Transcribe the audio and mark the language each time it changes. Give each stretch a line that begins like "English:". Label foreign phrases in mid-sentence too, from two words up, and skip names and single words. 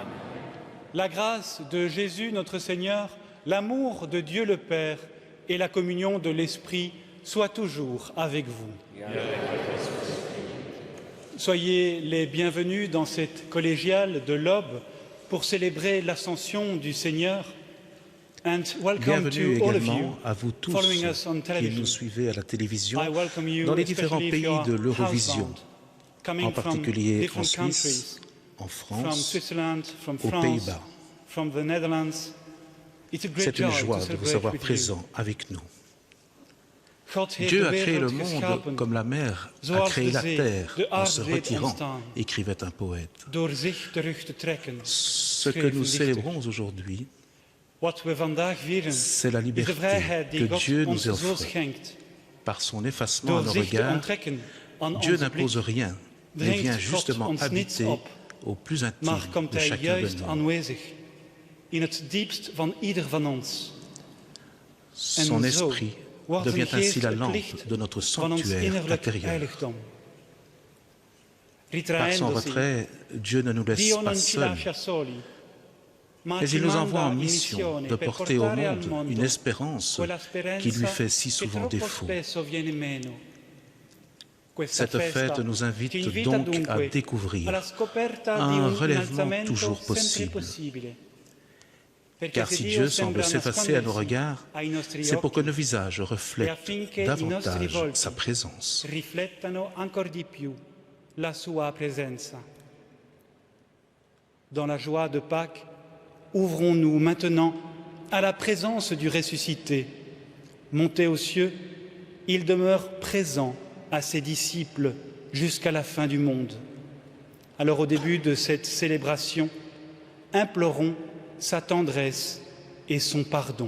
French: la grâce de Jésus notre Seigneur, l'amour de Dieu le Père et la communion de l'Esprit soient toujours avec vous. Soyez les bienvenus dans cette collégiale de l'Aube pour célébrer l'ascension du Seigneur.
English: And welcome
French: Bienvenue
English: to all of
French: également
English: you
French: à vous tous
English: following us on
French: qui
English: television.
French: nous suivez à la télévision
English: I welcome you
French: dans les différents
English: especially if
French: pays
English: you are
French: de l'Eurovision,
English: housebound, coming
French: en
English: from
French: particulier en
English: different
French: Suisse,
English: countries,
French: en
English: from
French: France,
English: Switzerland, from
French: aux
English: France,
French: Pays-Bas.
English: from the Netherlands. It's a great
French: C'est une
English: joy
French: joie
English: to
French: de vous
English: celebrate
French: avoir
English: with you.
French: présents avec nous.
Dutch: God heeft
French: Dieu
Dutch: de
French: a créé le
Dutch: wereld
French: monde
Dutch: geschapen,
French: comme la mer a
Dutch: zoals
French: créé
Dutch: de
French: la
Dutch: zee
French: terre
Dutch: de
French: en se
Dutch: aarde deed
French: retirant,
Dutch: ontstaan,
French: écrivait un poète.
Dutch: door zich terug te trekken.
French: Ce que
Dutch: schreef
French: nous
Dutch: een dichter.
French: célébrons aujourd'hui,
Dutch: Wat we vandaag vieren
French: c'est la
Dutch: is de
French: liberté
Dutch: vrijheid die
French: que
Dutch: God
French: Dieu
Dutch: ons
French: nous
Dutch: zo
French: offre.
Dutch: schenkt.
French: Par son effacement à
Dutch: Door
French: nos
Dutch: zich te
French: regards,
Dutch: onttrekken aan
French: Dieu
Dutch: onze
French: n'impose
Dutch: blik,
French: rien, mais
Dutch: dringt
French: vient
Dutch: God
French: justement
Dutch: ons niets
French: habiter
Dutch: op,
French: au plus intime
Dutch: maar komt
French: de
Dutch: Hij
French: chacun de
Dutch: juist
French: nous.
Dutch: aanwezig in het diepst van ieder van ons.
French: Son
Dutch: En zo
French: esprit
Dutch: wordt zijn
French: devient ainsi
Dutch: geest
French: la
Dutch: het
French: lampe
Dutch: licht
French: de notre
Dutch: van ons
French: sanctuaire
Dutch: innerlijk
French: intérieur.
Dutch: heiligdom.
French: Par son
Italian: Ritraendosi,
French: retrait, Dieu ne nous laisse
Italian: Dio
French: pas
Italian: non ci
French: seuls,
Italian: lascia soli, ma
French: mais
Italian: ci
French: il nous
Italian: manda
French: envoie en
Italian: in
French: mission
Italian: missione
French: de
Italian: per
French: porter au
Italian: portare al
French: monde
Italian: mondo
French: une espérance
Italian: quella
French: qui lui
Italian: speranza
French: fait si
Italian: che
French: souvent
Italian: troppo
French: défaut.
Italian: spesso viene meno. Questa
French: Cette
Italian: festa
French: fête nous
Italian: ci
French: invite
Italian: invita
French: donc à
Italian: dunque
French: découvrir
Italian: alla scoperta di
French: un
Italian: un
French: relèvement
Italian: innalzamento
French: toujours
Italian: sempre
French: possible.
Italian: possibile. Perché
French: Car
Italian: se
French: si
Italian: Dio
French: Dieu
Italian: sembra
French: semble s'effacer à nos
Italian: nascondersi
French: regards,
Italian: ai nostri
French: c'est pour que
Italian: occhi
French: nos visages
Italian: e
French: reflètent
Italian: affinché i nostri
French: davantage
Italian: volti
French: sa présence.
Italian: riflettano ancor di più la sua presenza.
French: Dans la joie de Pâques, ouvrons-nous maintenant à la présence du ressuscité. Monté aux cieux, il demeure présent à ses disciples jusqu'à la fin du monde. Alors au début de cette célébration, implorons sa tendresse et son pardon.